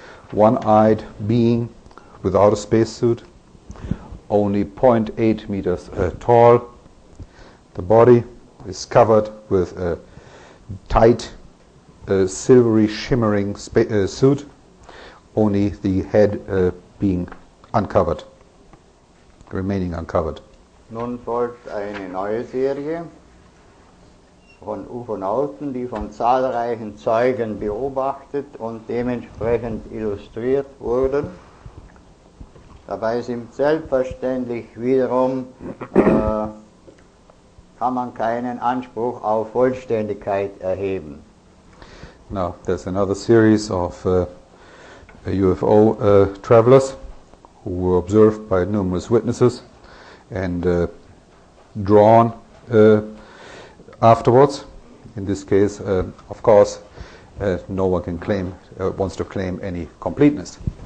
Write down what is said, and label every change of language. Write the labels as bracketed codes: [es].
[en] One-eyed being without a spacesuit, only 0.8 meters tall. The body is covered with a tight, silvery, shimmering suit, only the head being uncovered, remaining uncovered. [de] Nun folgt eine neue Serie von Ufonauten, die von zahlreichen Zeugen beobachtet und dementsprechend illustriert wurden. Dabei sind selbstverständlich wiederum kann man keinen Anspruch auf Vollständigkeit erheben. [en] Now, there's another series of UFO travelers who were observed by numerous witnesses and drawn afterwards. In this case, of course, no one can claim, wants to claim any completeness.